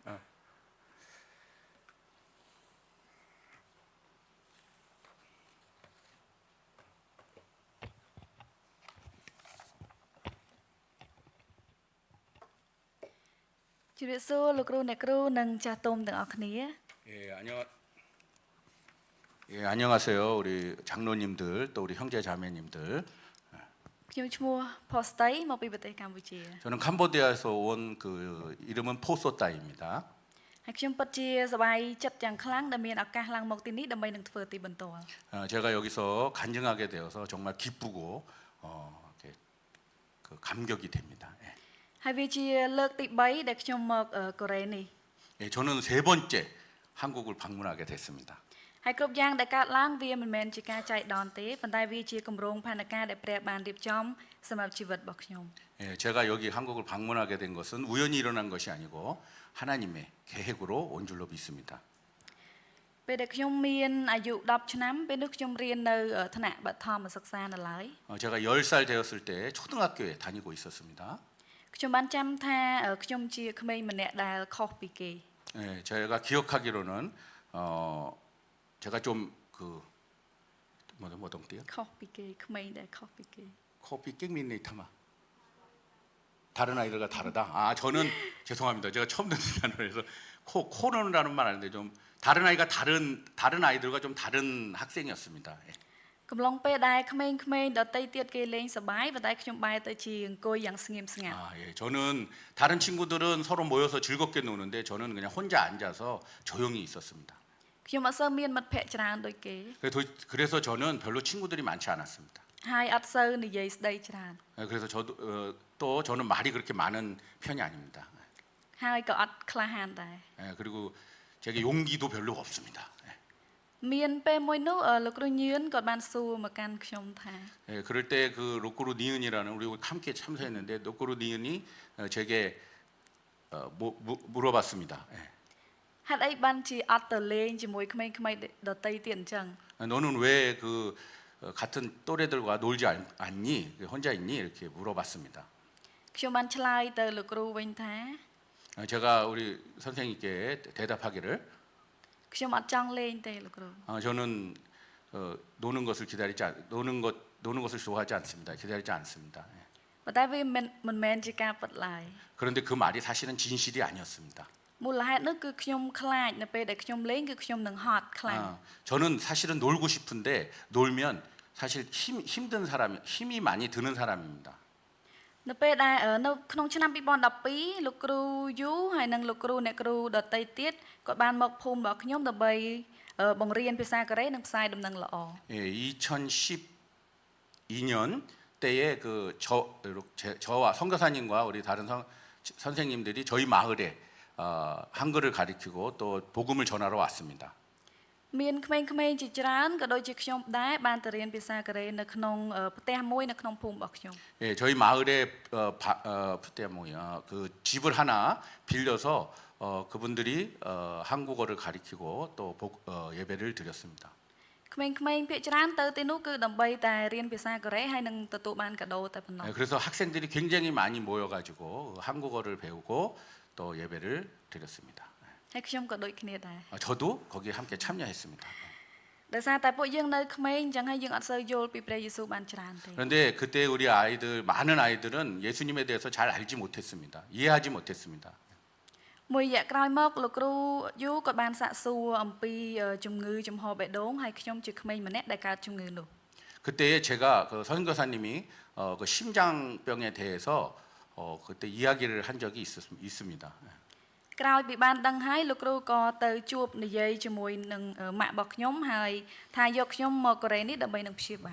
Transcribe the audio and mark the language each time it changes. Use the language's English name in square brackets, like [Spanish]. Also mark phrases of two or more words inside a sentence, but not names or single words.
[Korean] 주례소 로크로 네크로 능 자톰 등 어크니에. 안녕하세요. 우리 장로님들 또 우리 형제 자매님들. [Khmer] ខ្ញុំឈ្មោះ Postai មកពីប្រទេសកម្ពុជា [Korean] 저는 캄보디아에서 온 그 이름은 포소따입니다. [Khmer] ហើយខ្ញុំពិតជាសប្បាយចិត្តយ៉ាងខ្លាំងដែលមានឱកាសឡើងមកទីនេះដើម្បីនឹងធ្វើទីបន្ទាល់ [Korean] 제가 여기서 간증하게 되어서 정말 기쁘고 이렇게 그 감격이 됩니다. [Khmer] ហើយវាជាលើកទី3ដែលខ្ញុំមកកូរ៉េនេះ [Korean] 저는 세 번째 한국을 방문하게 됐습니다. [Khmer] ហើយគ្រប់យ៉ាងដែលកើតឡើងវាមិនមែនជាការចៃដន្យទេប៉ុន្តែវាជាគម្រោងផែនការដែលព្រះបានរៀបចំសម្រាប់ជីវិតរបស់ខ្ញុំ [Korean] 제가 여기 한국을 방문하게 된 것은 우연히 일어난 것이 아니고 하나님의 계획으로 온 줄로 믿습니다. [Khmer] ពេលដែលខ្ញុំមានអាយុ10ឆ្នាំពេលនោះខ្ញុំរៀននៅថ្នាក់បឋមសិក្សានៅឡើយ [Korean] 제가 10살 되었을 때 초등학교에 다니고 있었습니다. [Khmer] ខ្ញុំបានចាំថាខ្ញុំជាក្មេងម្នាក់ដែលខុសពីគេ [Korean] 제가 기억하기로는 제가 좀그 뭐던 띠요? [Khmer] ខុសពីគេក្មេងដែលខុសពីគេ 커피 깽민네이타마. [Korean] 다른 아이들과 다르다. 저는 죄송합니다. 제가 처음 듣는 단어라서 코너라는 말 아닌데 좀 다른 아이가 다른 아이들과 좀 다른 학생이었습니다. [Khmer] កំឡុងពេលដែលក្មេងៗដតីទៀតគេលេងសប្បាយប៉ុន្តែខ្ញុំបែរទៅជាអង្គុយយ៉ាងស្ងៀមស្ងាត់ [Korean] 저는 다른 친구들은 서로 모여서 즐겁게 노는데 저는 그냥 혼자 앉아서 조용히 있었습니다. [Khmer] ខ្ញុំអត់សូវមានមិត្តភ័ក្តិច្រើនដូចគេ [Korean] 그래서 저는 별로 친구들이 많지 않았습니다. [Khmer] ហើយអត់សូវនិយាយស្ដីច្រើន [Korean] 그래서 또 저는 말이 그렇게 많은 편이 아닙니다. [Khmer] ហើយក៏អត់ក្លាហានដែរ [Korean] 그리고 제게 용기도 별로 없습니다. [Khmer] មានពេលមួយនោះលោកគ្រូញឿនគាត់បានសួរមកកាន់ខ្ញុំថា [Korean] 그럴 때 그 로꼬로 니은이라는 우리 함께 참석했는데 로꼬로 니은이 제게 물어봤습니다. [Khmer] ហេតុអីបានជាអត់ទៅលេងជាមួយក្មេងៗដតីទៀតអញ្ចឹង [Korean] 너는 왜 그 같은 또래들과 놀지 않니? 혼자 있니? 이렇게 물어봤습니다. [Khmer] ខ្ញុំបានឆ្លើយទៅលោកគ្រូវិញថា [Korean] 제가 우리 선생님께 대답하기를 [Khmer] ខ្ញុំអត់ចង់លេងទេលោកគ្រូ [Korean] 저는 노는 것을 좋아하지 않습니다. 기다리지 않습니다. [Khmer] ប៉ុន្តែវាមិនមែនជាការពិតឡើយ [Korean] 그런데 그 말이 사실은 진실이 아니었습니다. [Khmer] មូលហេតុនោះគឺខ្ញុំខ្លាចនៅពេលដែលខ្ញុំលេងគឺខ្ញុំនឹងហត់ខ្លាំង [Korean] 저는 사실은 놀고 싶은데 놀면 사실 힘든 사람, 힘이 많이 드는 사람입니다. [Khmer] នៅពេលដែលនៅក្នុងឆ្នាំ2012លោកគ្រូយូហើយនិងលោកគ្រូអ្នកគ្រូដតីទៀតគាត់បានមកភូមិរបស់ខ្ញុំដើម្បីបង្រៀនភាសាកូរ៉េនិងផ្សាយដំណឹងល្អ [Korean] 2012년 때에 저와 선교사님과 우리 다른 선생님들이 저희 마을에 한글을 가리키고 또 복음을 전하러 왔습니다. [Khmer] មានក្មេងៗជាច្រើនក៏ដូចជាខ្ញុំដែរបានទៅរៀនភាសាកូរ៉េនៅក្នុងផ្ទះមួយនៅក្នុងភូមិរបស់ខ្ញុំ [Korean] 저희 마을에 그 집을 하나 빌려서 그분들이 한국어를 가리키고 또 예배를 드렸습니다. [Khmer] ក្មេងៗភាគច្រើនទៅទីនោះគឺដើម្បីតែរៀនភាសាកូរ៉េហើយនឹងទទួលបានកាដូតែប៉ុណ្ណោះ [Korean] 예, 그래서 학생들이 굉장히 많이 모여가지고 한국어를 배우고 또 예배를 드렸습니다. [Khmer] ហើយខ្ញុំក៏ដូចគ្នាដែរ [Korean] 저도 거기에 함께 참여했습니다. [Khmer] ដោយសារតែពួកយើងនៅក្មេងអញ្ចឹងហើយយើងអត់សូវយល់ពីព្រះយេស៊ូវបានច្រើនទេ [Korean] 그런데 그때 우리 아이들 많은 아이들은 예수님에 대해서 잘 알지 못했습니다. 이해하지 못했습니다. [Khmer] មួយរយៈក្រោយមកលោកគ្រូយូក៏បានសាកសួរអំពីជំងឺចំហបេះដូងហើយខ្ញុំជាក្មេងម្នាក់ដែលកើតជំងឺនោះ [Korean] 그때에 제가 그 선교사님이 그 심장병에 대해서 그때 이야기를 한 적이 있습니다. [Khmer] ក្រោយពីបានដឹងហើយលោកគ្រូក៏ទៅជួបនិយាយជាមួយនឹងម៉ាក់របស់ខ្ញុំហើយថាយកខ្ញុំមកកូរ៉េនេះដើម្បីនឹងព្យាបាល